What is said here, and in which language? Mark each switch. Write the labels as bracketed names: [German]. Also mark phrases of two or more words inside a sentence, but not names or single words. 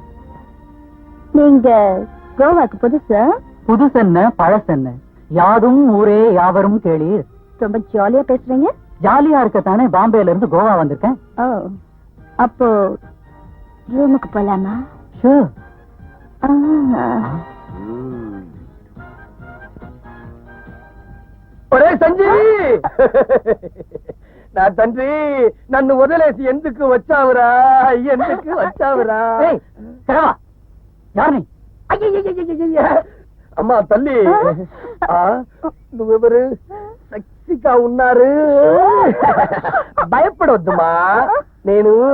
[Tamil] நீங்க கோவாக்கு புதுசா? புதுசென்ன பழசென்ன, யாதும் ஊரே யாவரும் கேளீர். ரொம்ப ஜாலியா பேசுறீங்க. ஜாலியா இருக்கத்தானே பாம்பேல இருந்து கோவா வந்திருக்கேன். ஓ, அப்போ ரூமுக்கு போலாமா? ஷூர். [Telugu] ఒరే సంజీవి నా తండ్రి నన్ను వదిలేసి ఎందుకు వచ్చావురా ఎందుకు వచ్చావురా అమ్మా తల్లి నువ్వెవరు సెక్సీగా ఉన్నారు భయపడొద్దుమా నేను